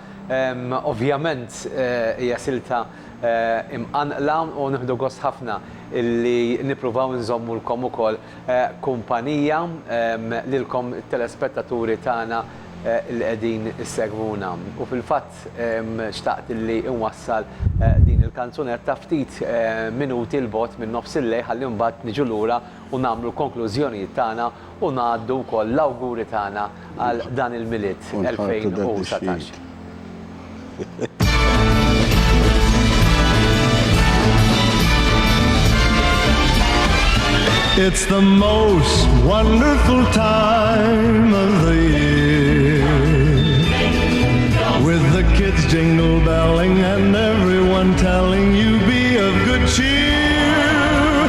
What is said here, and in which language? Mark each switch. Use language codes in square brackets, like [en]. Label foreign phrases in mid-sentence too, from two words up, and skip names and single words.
[mt] Ovvjament hija silta imqanqla u nieħdu gost ħafna illi nippruvaw nżommu lkom ukoll kumpanija lilkom telespettaturi tagħna li qegħdin issegwuna. U fil-fatt xtaqt illi nwassal din il-kanzunetta ftit minuti l-bot minn nofs il-lejl ħalli mbagħad niġu lura u nagħmlu l-konklużjonijiet tagħna u ngħaddu wkoll l-awguri tagħna għal dan il-miliet 2017. [en] It's the most wonderful time of the year, with the kids jingle belling and everyone telling you be of good cheer.